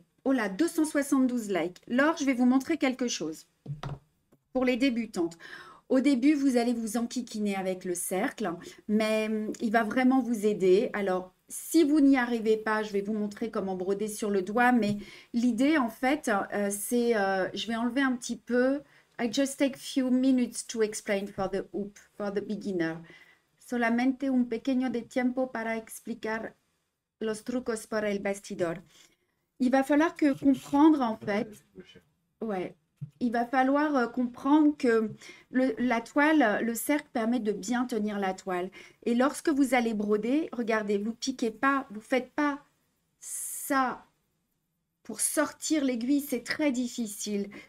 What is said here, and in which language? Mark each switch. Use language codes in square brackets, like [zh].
[fr] Oh là, 272 likes. Laure, je vais vous montrer quelque chose. Pour les débutantes. Au début, vous allez vous enquiquiner avec le cercle, mais il va vraiment vous aider. Alors, si vous n'y arrivez pas, je vais vous montrer comment broder sur le doigt, mais l'idée, en fait, c'est, je vais enlever un petit peu. [en] I just take few minutes to explain for the hoop, for the beginner. [es] Solamente un pequeño de tiempo para explicar los trucos para el bastidor. [fr] Il va falloir comprendre, en fait, ouais. Il va falloir comprendre que la toile, le cercle permet de bien tenir la toile. Et lorsque vous allez broder, regardez, vous piquez pas, vous faites pas ça pour sortir l'aiguille, c'est très difficile.